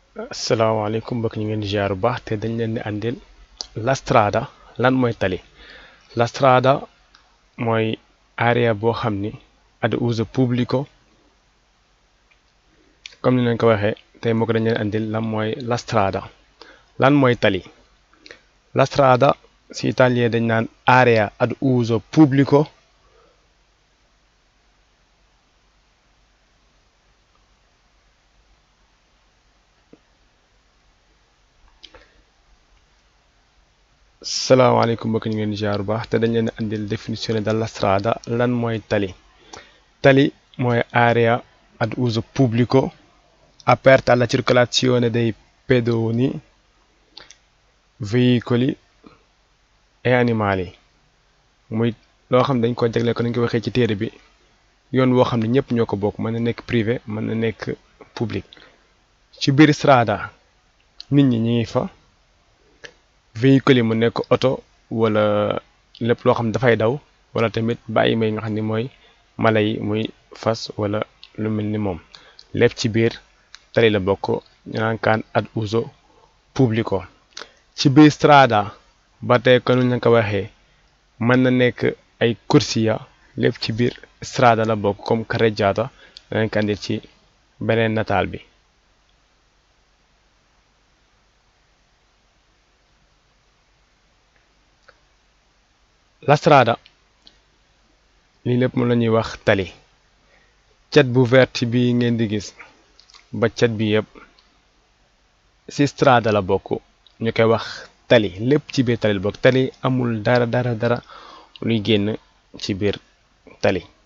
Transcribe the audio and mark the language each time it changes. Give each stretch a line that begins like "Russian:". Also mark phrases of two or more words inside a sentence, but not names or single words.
Wolof: asalaamaaleykum mbokk ñu ngeen di ziar bu baax te dañ leen di andil
Italian: la strada
Wolof: lan mooy tali.
Italian: La strada
Wolof: mooy area boo xam ni
Italian: ad uso pubblico
Wolof: comme ni leen ko waxee tey moo ko dañ leen andil lan mooy
Italian: la strada
Wolof: lan mooy tali.
Italian: La strada
Wolof: si italien dañ naan
Italian: area ad uso pubblico
Wolof: salaamaaleykum mbokk ñu ngeen di ziar bu baax te dañ leen di andil
French: définition de
Italian: la strada
Wolof: lan mooy tali. Tali mooy
Italian: area ad uso pubblico aperta alla circolazione dei pedoni, veicoli e animali
Wolof: muy loo xam ne dañ ko jagleel ko nañ ko waxee ci téere bi yoon woo xam ne ñëpp ñoo ko bokk mën na nekk privé mën na nekk public. ci biir strada nit ñi ngi fa, véhicule yi mu nekk oto wala lépp loo xam ne dafay daw wala tamit bàyyi may nga xam ne mooy mala yi muy fas wala lu mel ni moom lépp ci biir tali la bokk ñu naan kaan
Italian: ad uso pubblico.
Wolof: ci biir strada ba tey kon ñu ko waxee mën na nekk ay corsia lépp ci biir strada la bokk comme carreggiata danañ ko andil ci beneen nataal bi. La strada lii lépp moom la ñuy wax tali cat bu vert bi ngeen di gis ba cat bi yëpp ci strada la bokk ñu koy wax tali lépp ci biir tali la bokk tali amul dara luy génn ci biir tali.